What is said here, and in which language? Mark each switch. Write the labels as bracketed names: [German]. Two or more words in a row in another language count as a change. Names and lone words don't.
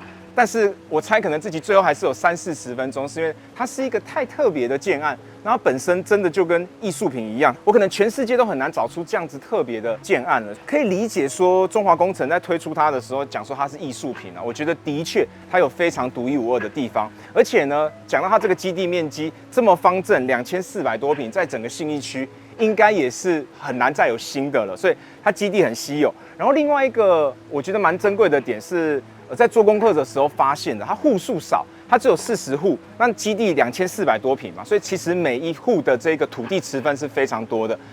[Chinese] 但是我猜可能這集最後還是有30-40分鐘，是因為它是一個太特別的建案，然後本身真的就跟藝術品一樣，我可能全世界都很難找出這樣子特別的建案了。可以理解說中華工程在推出它的時候講說它是藝術品啊，我覺得的確它有非常獨一無二的地方，而且呢，講到它這個基地面積這麼方正，2400多坪，在整個信義區應該也是很難再有新的了，所以它基地很稀有。然後另外一個我覺得蠻珍貴的點是，在做功課的時候發現的，它戶數少，它只有40戶，那基地2400多坪嘛，所以其實每一戶的這個土地持分是非常多的。